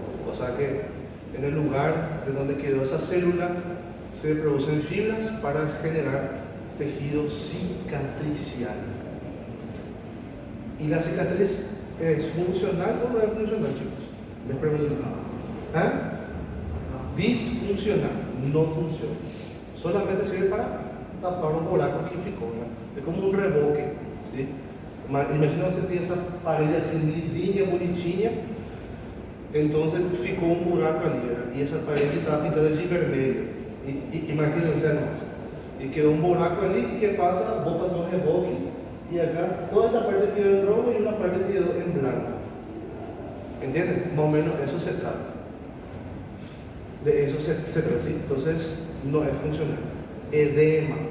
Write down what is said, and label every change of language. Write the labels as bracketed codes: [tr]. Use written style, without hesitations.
[es] O sea que en el lugar de donde quedó esa célula se producen fibras para generar tejido cicatricial. ¿Y la cicatriz es funcional o no es funcional, chicos? Les pregunto. ¿Ah? Disfuncional, no funciona. Solamente sirve para tapar un [pt] buraco que ficó, [es] ¿no? Es como un reboque, ¿sí? [pt] Imagina você tem essa parede assim lisinha, bonitinha, [es] entonces [pt] ficou um buraco ali, né? E essa parede estava pintada de vermelho. [es] Imagínense hermanos. Y quedó un [pt] buraco ali [es] y ¿qué pasa? Vos pasas un reboque y acá toda esta parte quedó en rojo y una parte quedó en blanco. ¿Entienden? Más o menos eso se trata. De eso se trata, ¿sí? Entonces no es funcional. Edema.